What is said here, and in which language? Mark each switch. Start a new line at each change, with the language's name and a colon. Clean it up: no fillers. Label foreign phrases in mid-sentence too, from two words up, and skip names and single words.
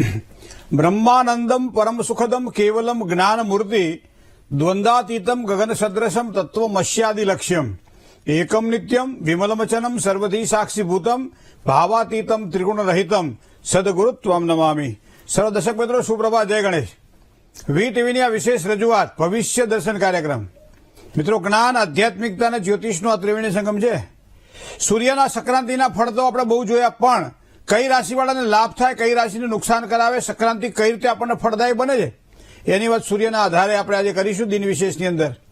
Sanskrit: ब्रह्मानंदम परम सुखदम केवलम ज्ञान मूर्ति द्वंद्वातीतम गगन सदृशम तत्वमस्यादि लक्ष्यम एकम नित्यम विमलमचनम सर्वधी साक्षीभूतम भावातीतम त्रिगुण रहितम सदगुरुत्वम नमामि।
Hindi: सर्व दर्शक मित्रों सुप्रभात, जय गणेश।
Gujarati: વી ટીવીની આ વિશેષ રજૂઆત ભવિષ્ય દર્શન કાર્યક્રમ। મિત્રો, જ્ઞાન, આધ્યાત્મિકતા અને જ્યોતિષનો આ ત્રિવેણી સંગમ છે। સૂર્યના સંક્રાંતિના ફળ તો આપણે બહુ જોયા, પણ કઈ રાશિવાળાને લાભ થાય, કઈ રાશિને નુકસાન કરાવે, સંક્રાંતિ કઈ રીતે આપણને ફળદાયી બને છે, એની વાત સૂર્યના આધારે આપણે આજે કરીશું દિન વિશેષની અંદર।